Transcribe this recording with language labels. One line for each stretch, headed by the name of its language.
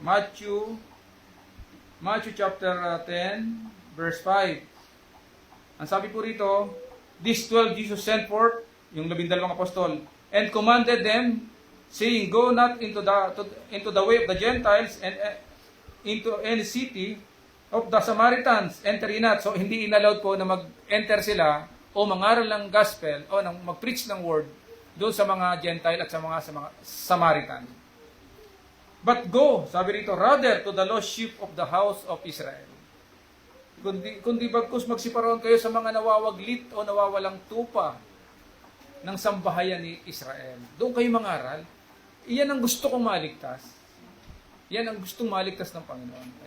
English: Matthew chapter 10, verse 5.
Filipino: Ang sabi po rito,
English: these 12 Jesus sent forth,
Filipino: yung 12 apostol,
English: and commanded them, saying, go not into the way of the Gentiles and into any city of the Samaritans, enter ye not.
Filipino: So, hindi inallowed po na mag-enter sila o mangaral ng gospel o mag-preach ng word doon sa mga Gentile at sa mga Samaritan.
English: But go,
Filipino: sabi rito,
English: rather to the lost sheep of the house of Israel.
Filipino: Kundi bagkus magsiparoon kayo sa mga nawawaglit o nawawalang tupa ng sambahayan ni Israel. Doon kayo mangaral. Iyan ang gusto kong maligtas. Yan ang gustong maligtas ng Panginoon.